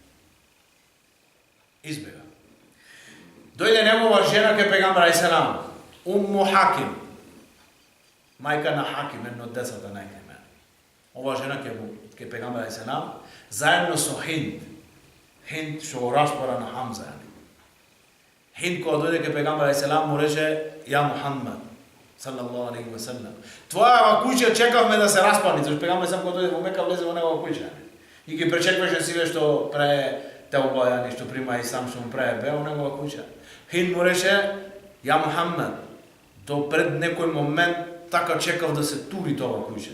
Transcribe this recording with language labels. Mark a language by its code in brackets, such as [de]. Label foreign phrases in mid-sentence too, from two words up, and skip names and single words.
[mk] Дојде негова жена ке пегамбар алейхиссалам, Умму Хаким, мајка на Хаким, едно од децата на Екриме. Ова жена ке пегамбар алейхиссалам, заедно со Хинд што го распора на Хамза. Хинд кога дојде ке пегамбар алейхиссалам му рече, ја Мухаммад, [ar] صلى الله عليه وسلم, [mk] твоја куќа чекавме да се распани, зашто пегамбар алейхиссалам кога дојде во Мека влезе во негова куќа. И ги пречекваше сиве што пре теубајани, што прима и сам што му пре бе во негова куќа. Хинд му рече, ја Мухаммад, до пред некој момент така чекав да се тури тоа куќа.